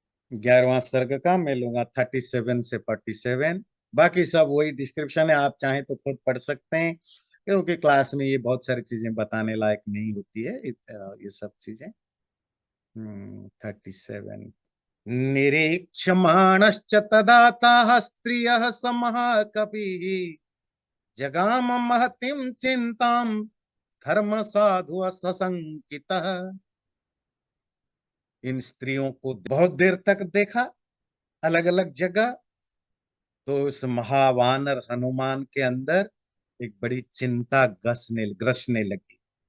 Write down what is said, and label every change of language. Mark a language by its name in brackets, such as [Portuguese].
[Hindi] 11वां सर्ग का मैं लूंगा 37 से 47। बाकी सब वही डिस्क्रिप्शन है, आप चाहें तो खुद पढ़ सकते हैं, क्योंकि क्लास में ये बहुत सारी चीजें बताने लायक नहीं होती है, ये सब चीजें। 37। [Sanskrit] निरीक्षमाणश्च तदा ताः स्त्रियः समः कपिः जगाम महतीं चिंतां धर्म साधु सशंकितः। [Hindi] इन स्त्रियों को बहुत देर तक देखा, अलग अलग जगह। तो इस महावानर हनुमान के अंदर एक बड़ी चिंता ग्रसने लगी।